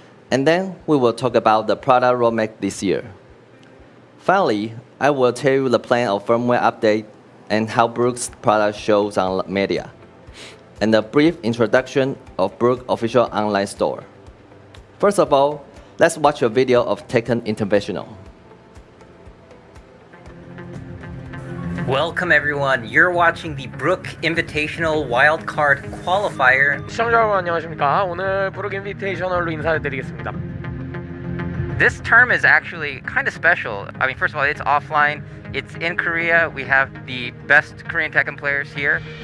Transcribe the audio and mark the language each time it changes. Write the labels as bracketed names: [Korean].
[English] And then we will talk about the product roadmap this year. Finally, I will tell you the plan of firmware update and how Brook's product shows on media, and a brief introduction of Brook official online store. First of all, let's watch a video of Tekken Invitational. Welcome everyone. You're watching the Brook Invitational Wildcard Qualifier. [Korean] 시청자 여러분 안녕하십니까? 오늘 브룩 인비테이셔널로 인사드리겠습니다. [English] This term is actually kind of special. I mean, first of all, it's offline. It's in Korea. We have the best Korean Tekken players here.